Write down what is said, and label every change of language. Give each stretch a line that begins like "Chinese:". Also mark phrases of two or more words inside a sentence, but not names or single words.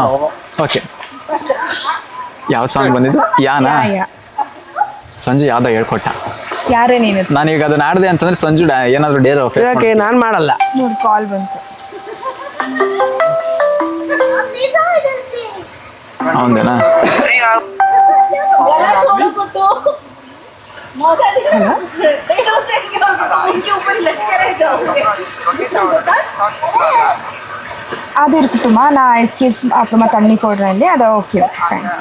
Kannada: ಓಕೆ, ಯಾವ ಸಾಂಗ್ ಬಂದಿದ್ದು? ಯಾನಾ? ಸಂಜು ಯಾವ್ದೋ ಹೇಳ್ಕೊಟ್ಟ. ಯಾರೇ ನೀನು? ನಾನೀಗ ಅದನ್ನ ಆಡ್ದೆ ಅಂತಂದ್ರೆ ಸಂಜು ಏನಾದ್ರು ಡೇರ್ ಯಾಕೆ ನಾನು ಮಾಡಲ್ಲ. ನೋಡಿ ಕಾಲ್ ಬಂತು. ಅವನದೇನಾ?
Tamil: அது இருக்கட்டுமா, நான் எஸ்கேப்ஸ் அப்புறமா தண்ணி போடுறேன் இல்லையா, அதை
English: okay fine.